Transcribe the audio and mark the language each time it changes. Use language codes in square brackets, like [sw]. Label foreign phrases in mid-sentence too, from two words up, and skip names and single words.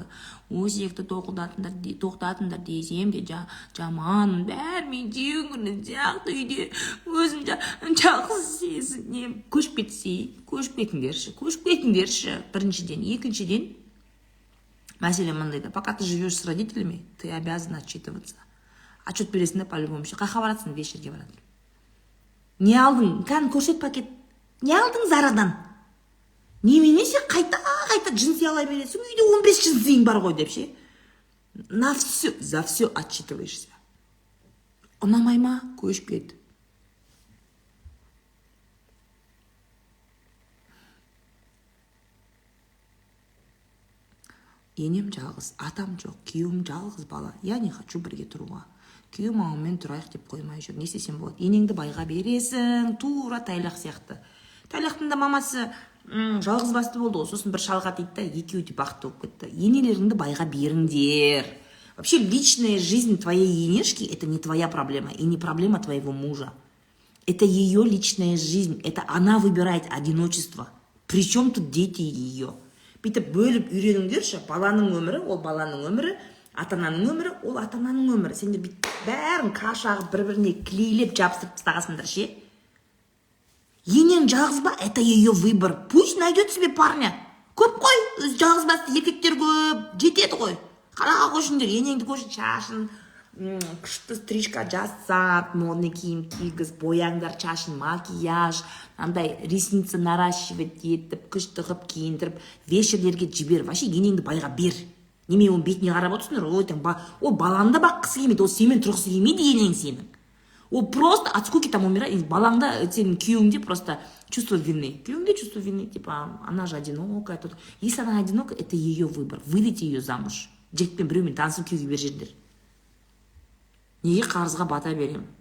[kk] Өсекті тоқтатыңдар десем де жаманмын, бәрімен жеңгірін сияқты үйде өзім жақсы сезінем. Көшіп кетіңдерші. Біріншіден. Екіншіден, мәселе мындайда, [ru] пока ты живешь с родителями, ты обязан отчитываться. [kk] Отчет бересің де по-любому. Қайқа баратсың, вечерге барады. Не алдың? Кән көрсет пакет. Не алдың Зарадан? Неменесе қайта джинсы ала бересің, үйде 15 джинсың бар ғой деп ше. [ru] На все, за все отчитываешься. [kk] Ұнамай ма? Көшіп кет. Енем жалғыз, атам жоқ, күйеуім жалғыз бала. [ru] Я не хочу [kk] бірге тұруға. Күйеуім мамамен тұрайық деп қоймай жүр. Не істесем болады? Енеңді байға бересің, тура тайлақ сияқты. Тайлақтың да мамасы жалғыз басты болды ғой, сосын бір шалға дейді да, екеуі де бақытты болып кетті. Енелеріңді байға беріңдер. [ru] Вообще личная жизнь твоей енешки это не твоя проблема и не проблема твоего мужа. Это ее личная жизнь, это она выбирает одиночество. Причем тут дети ее. [kk] Бүйтіп бөліп үйреніңдерші, баланың өмірі, ол баланың өмірі, ата-ананың өмірі, ол ата-ананың өмірі. Сендер бүйтіп бәрін қашағып бір-біріне клейлеп жабыстырып тастағасыңдар ше. Енең жалғыз ба? [ru] Это ее выбор. Пусть найдет себе парня. [kk] Көп қой, жалғыз басты еркектер көп, жетеді ғой. Қалаға қойшыңдар, енеңді қойшын, шашын, күшті стрижка жасап, модный киім кигіз, бояңдар шашын, макияж, андай [ru] ресницы наращивать [kk] етіп, күшті қып киіндіріп, вечерлерге жібер. Вообще енеңді байға бер. Неме оның бетіне қарап отырсыңдар, ол балаңды баққысы келмейді, ол сенімен тұрғысы келмейді енең сенің. [ru] Ол просто от скуки там умирает. [kk] Балаңда сенің күйеуіңде [ru] просто чувство вины. Күйеуіңде чувство вины, типа, она же одинокая. Если она одинокая, это ее выбор. Выдайте ее замуж. [kk] Жігітпен біреумен танысып күйеуге бер жердер. Неге қарызға бата берем?